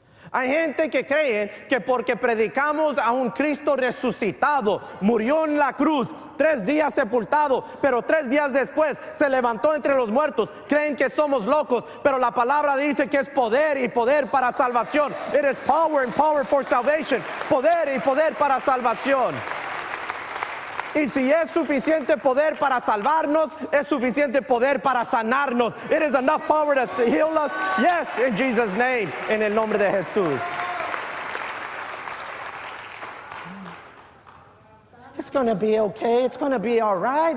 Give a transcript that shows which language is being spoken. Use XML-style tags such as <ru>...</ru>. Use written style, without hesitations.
<es>Hay gente que cree que porque predicamos a un Cristo resucitado, murió en la cruz, 3 días sepultado, pero 3 días después se levantó entre los muertos, creen que somos locos, pero la palabra dice que es poder y poder para salvación.</es> <en>It is power and power for salvation.</en> <es>Poder y poder para salvación. Y si es suficiente poder para salvarnos, es suficiente poder para sanarnos.</es> <en>It is enough power to heal us. Yes, in Jesus' name.</en> <es>En el nombre de Jesús.</es> <en>It's going to be okay. It's going to be all right.</en>